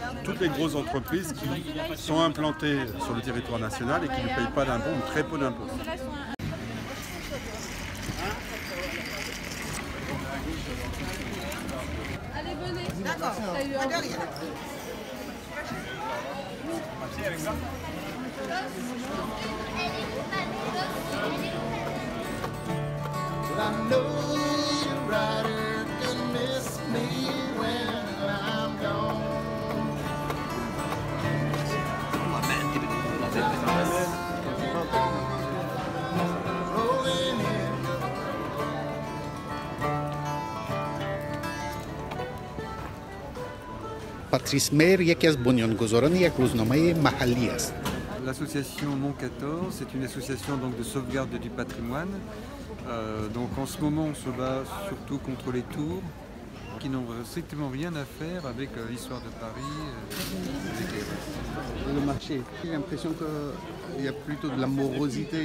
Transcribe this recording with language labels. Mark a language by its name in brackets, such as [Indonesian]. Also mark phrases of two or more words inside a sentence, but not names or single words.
[French] Toutes les grosses entreprises qui sont implantées sur le territoire national et qui ne payent pas d'impôts ou très peu d'impôts. Allez, venez. D'accord. Merci, Alexandre. [English] I know you're right, and miss me when I'm gone. Rolling in. [Persian] پاتریس میر یکی از بنیانگذاران یک روزنامه محلی است. [French] L'association Mont 14, c'est une association donc, de sauvegarde du patrimoine. Donc en ce moment, on se bat surtout contre les tours qui n'ont strictement rien à faire avec l'histoire de Paris. Le marché, j'ai l'impression qu'il y a plutôt de la morosité.